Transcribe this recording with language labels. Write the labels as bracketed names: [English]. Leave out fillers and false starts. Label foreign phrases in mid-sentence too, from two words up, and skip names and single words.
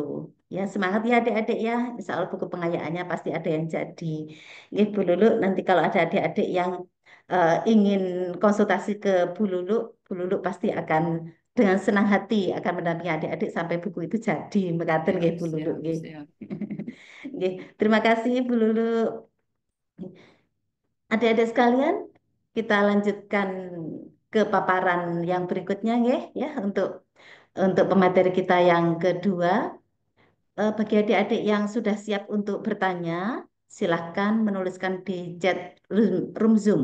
[Indonesian] Ya, semangat ya adik-adik ya. [Arabic] إن شاء الله [Indonesian] buku pengayaannya pasti ada yang jadi. Ya, Bu Lulu, nanti kalau ada adik-adik yang ingin konsultasi ke Bu Lulu pasti akan dengan senang hati akan mendampingi adik-adik sampai buku itu jadi. [Javanese] Mekaten nggih [Indonesian] Siap, Bu Lulu siap, nggih. siap. Nggih, terima kasih Bu Lulu. Adik-adik sekalian, kita lanjutkan ke paparan yang berikutnya ya untuk pemateri kita yang kedua. Bagi adik-adik yang sudah siap untuk bertanya, silahkan menuliskan di [English] chat room [Indonesian] Zoom.